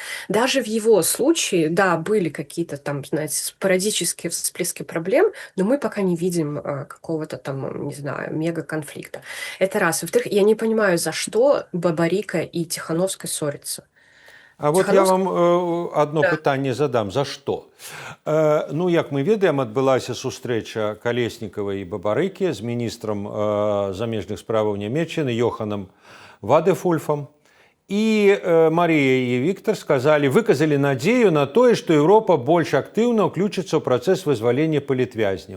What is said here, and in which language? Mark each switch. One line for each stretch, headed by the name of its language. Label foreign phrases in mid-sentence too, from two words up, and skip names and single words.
Russian: Даже в его случае, да, были какие-то там, знаете, спорадические всплески проблем, но мы пока не видим какого-то там, не знаю, мега-конфликта. Это раз. Во-вторых, я не понимаю, за что Бабарика и Тихановская ссорятся. А вот я Тихановская...
Belarusian: вам одно пытанне задам: за што? Ну, як мы ведаем, адбылася сустрэча Калеснікава і Бабарыкі з міністрам замежных справаў Нямецчыны Йоханам Вадефульфам. І Марія і Віктор выказалі надзею на тое, што Еўропа больш актыўна ўключыцца ў працэс вызвалення палітвязняў.